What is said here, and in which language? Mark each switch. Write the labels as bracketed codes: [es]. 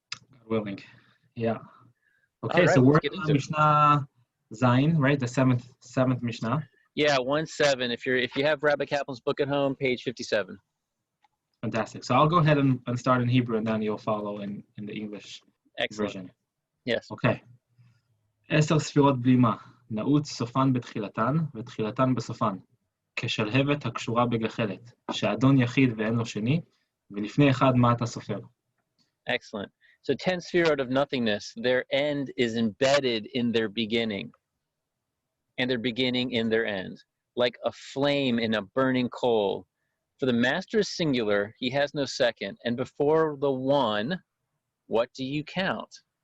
[en] God willing. Yeah. Okay, right, so we're in Mishnah Zayin, right? The seventh Mishnah. Yeah, 1-7. If you have Rabbi Kaplan's book at home, page 57. Fantastic. So I'll go ahead and start in Hebrew, and then you'll follow in the English version. Yes. Okay. [he] 10 ספירות בלימה, נעוץ סופן בתחילתן ותחילתן בסופן, כשלהבת הקשורה בגחלת, שאדון יחיד ואין לו שני, ולפני אחד מה אתה סופר. [en] Excellent. So 10 sefirot of nothingness, their end is embedded in their beginning, and their beginning in their end, like a flame in a burning coal. For the master is singular, he has no second, and before the one, what do you count?